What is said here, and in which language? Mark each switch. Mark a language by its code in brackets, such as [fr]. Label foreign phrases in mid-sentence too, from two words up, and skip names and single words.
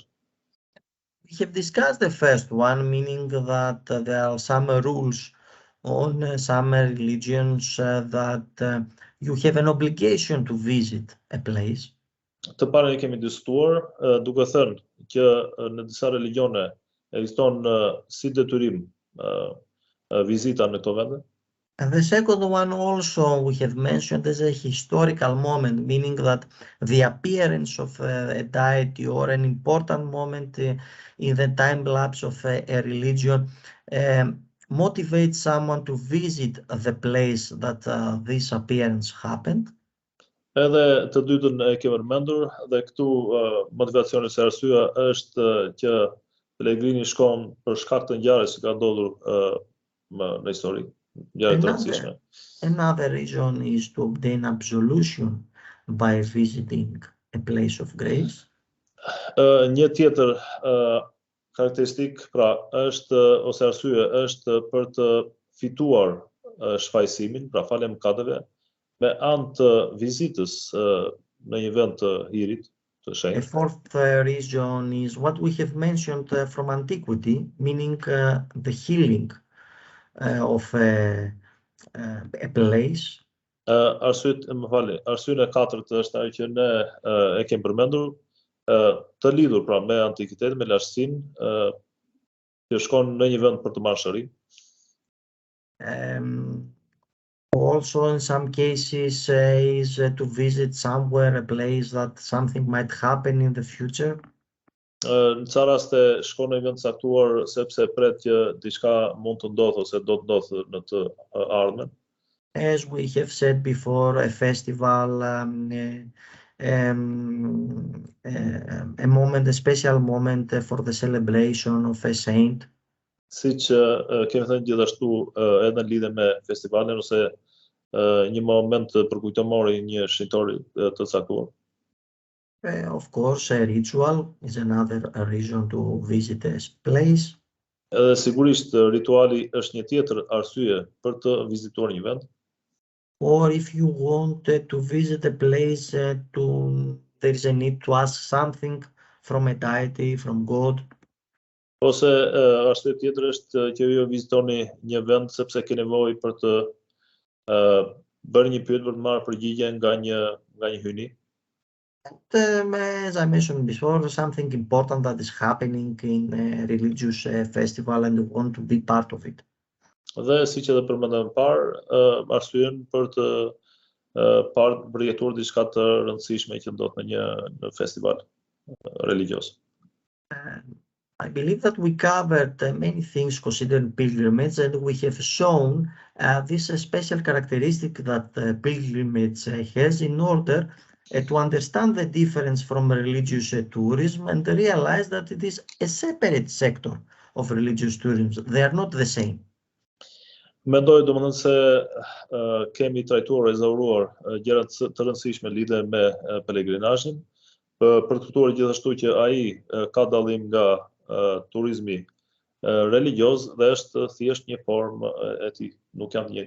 [en] We have discussed the first one, meaning that there are some rules on some religions that you have an obligation to visit a place. [sq] Të parën e kemi diskutuar, duke thënë që në disa religione ekziston si detyrim vizita në këto vende. [en] And the second one also we have mentioned as a historical moment, meaning that the appearance of a deity or an important moment in the time lapse of a religion motivates someone to visit the place that this appearance happened. [sq] Edhe të dytën e ke përmendur dhe këtu motivacioni se arsyeja është që pelegrini shkon për shkak të ngjarjes që ka ndodhur në histori, ngjarje të rëndësishme. [en] Another reason is to obtain absolution by visiting a place of grace. [sq] Një tjetër karakteristik pra është ose arsye është për të fituar shfaqësimin, pra faljen e mëkateve, me anë të vizitës në një vend të hirit, të [en] A [sq] shenjtë. [en] fourth reason is what we have mentioned from antiquity, meaning the healing of a place. [sq] Arsyeja e katërt është ajo që ne e kemi përmendur, të lidhur pra me antikitetin, me lashësinë, që shkon në një vend për të marrë shërim. [en] Also in some cases is to visit somewhere, a place that something might happen in the future. [sq] Në ca raste shkon në një vend caktuar sepse pret që diçka mund të ndodhë ose do të ndodhë në të ardhmen. [en] As we have said before, a festival, a moment, a special moment for the celebration of a saint. [sq] Siç kemi thënë gjithashtu edhe në lidhje me festivalin ose një moment përkujtimor i një shenjtori të caktuar. [en] Of course, a ritual is another reason to visit a place. [sq] Edhe sigurisht rituali është një tjetër arsye për të vizituar një vend. [en] Or if you want to visit a place, there is a need to ask something from a deity, from God. [sq] Ose arsye tjetër është që ju vizitoni një vend sepse ke nevojë për të bërë një pyetje, për të marrë përgjigje nga një hyjni. [en] As I mentioned before, something important that is happening in a religious festival and you want to be part of it. [sq] Dhe siç edhe përmendëm më parë, arsyen për të përjetuar diçka të rëndësishme që ndodh në një festival religios. [en] I believe that we covered many things concerning pilgrimage, and we have shown this special characteristic that pilgrimage has in order to understand the difference from religious tourism and realize that it is a separate sector of religious tourism. They are not the same. [sq] Mendoj domethënë se kemi trajtuar, rezauruar gjëra të rëndësishme lidhe me pelegrinazhin, për të kuptuar gjithashtu që ai ka dallim nga turizmi religioz dhe është thjesht një formë e tij, nuk janë të njëjtë.